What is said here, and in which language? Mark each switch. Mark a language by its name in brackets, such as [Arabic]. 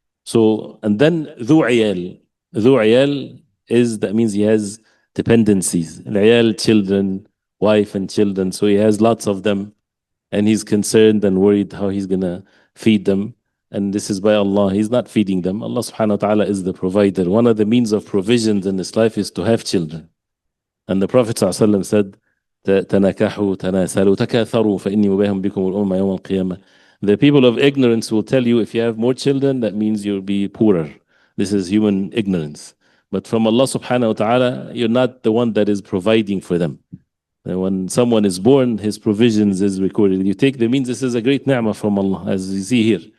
[English] So, and then ذو عيال. ذو عيال is, that means he has dependencies. العيال, children, wife and children. So he has lots of them. And he's concerned and worried how he's going to feed them. And this is by Allah. He's not feeding them. Allah subhanahu wa ta'ala is the provider. One of the means of provisions in this life is to have children. And the Prophet ﷺ said, [Arabic] تنكحوا تناسلوا تكاثروا فإني مباهم بكم الأمم يوم القيامة. [English] The people of ignorance will tell you, if you have more children, that means you'll be poorer. This is human ignorance. But from Allah subhanahu wa ta'ala, you're not the one that is providing for them. And when someone is born, his provisions is recorded. You take the means, this is a great ni'mah from Allah, as you see here.